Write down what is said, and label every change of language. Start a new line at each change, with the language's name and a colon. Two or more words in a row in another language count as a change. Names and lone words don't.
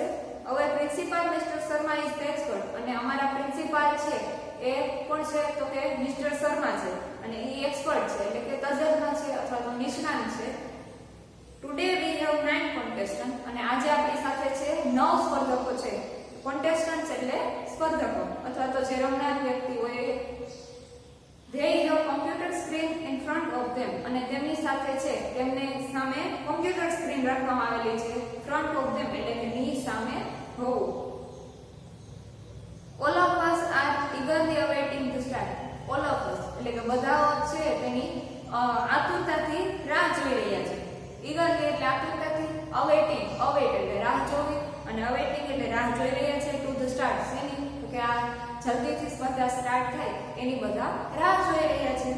Gujarati: હવે
English: principal Mr Sharma is the expert
Gujarati: અને અમારા પ્રિન્સિપાલ છે એ કોણ છે તો કે મિસ્ટર શર્મા છે અને એ એક્સપર્ટ છે એટલે કે તજજ્ઞ છે અથવા તો નિષ્ણાત છે.
English: today we have 9 contestant
Gujarati: અને આજે આપણી સાથે છે 9 સ્પર્ધકો છે. કોન્ટેસ્ટન્ટ એટલે સ્પર્ધકો અથવા તો જે રમનાર વ્યક્તિ હોય.
English: They have computer screen in front of them
Gujarati: અને તેમની સાથે છે તેમને સામે કોમ્પ્યુટર સ્ક્રીન રાખવામાં આવેલી છે.
English: front of them
Gujarati: એટલે કે ની સામે હોવું.
English: all of us are eagerly awaiting the start. all of us
Gujarati: એટલે કે બધા છે તેની આતુરતાથી રાહ જોઈ રહ્યા છે. eagerly એટલે આતુરતાથી,
English: awaiting awaiting
Gujarati: એટલે રાહ જોઈ રહ્યા છે
English: to the start
Gujarati: શેની તો કે આ જલ્દીથી સ્પર્ધા સ્ટાર્ટ થાય એની બધા રાહ જોઈ રહ્યા છે.